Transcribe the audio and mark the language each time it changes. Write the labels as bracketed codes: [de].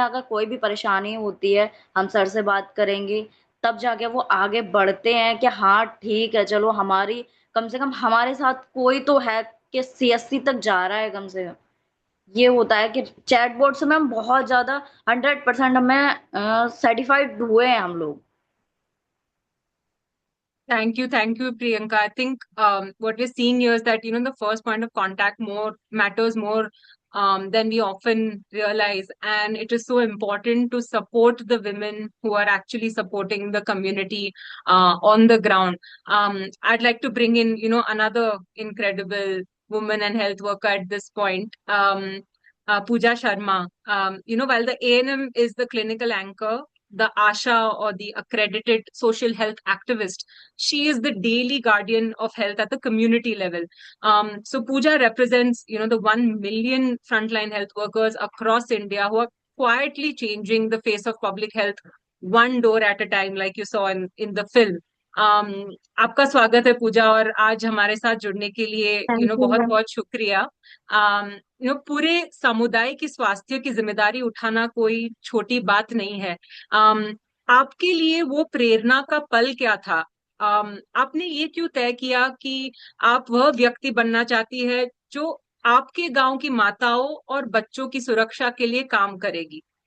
[hi] अगर कोई भी परेशानी होती है हम सर से बात करेंगे, तब जाके वो आगे बढ़ते हैं कि हाँ ठीक है, चलो हमारी कम से कम हमारे साथ कोई तो है कि CSC तक जा रहा है कम से कम। ये होता है कि चैटबॉट से मैम बहुत ज्यादा 100% हमें सेटिस्फाइड हुए हैं हम लोग। [en] Thank you, Priyanka. I think what we're seeing here is that the first point of contact matters more than we often realize, and it is so important to support the women who are actually supporting the community on the ground. I'd like to bring in another incredible woman and health worker at this point. Pooja Sharma. While the ANM is the clinical anchor, the ASHA, or the Accredited Social Health Activist, she is the daily guardian of health at the community level. So Pooja represents, the 1 million frontline health workers across India who are quietly changing the face of public health, one door at a time, like you saw in the film. [hi] आपका स्वागत है पूजा, और आज हमारे साथ जुड़ने के लिए [en] thank you [hi] बहुत मैम। बहुत शुक्रिया। पूरे समुदाय की स्वास्थ्य की जिम्मेदारी उठाना कोई छोटी बात नहीं है। आपके लिए वो प्रेरणा का पल क्या था? आपने ये क्यों तय किया कि आप वह व्यक्ति बनना चाहती है जो आपके गांव की माताओं और बच्चों की सुरक्षा के लिए काम करेगी?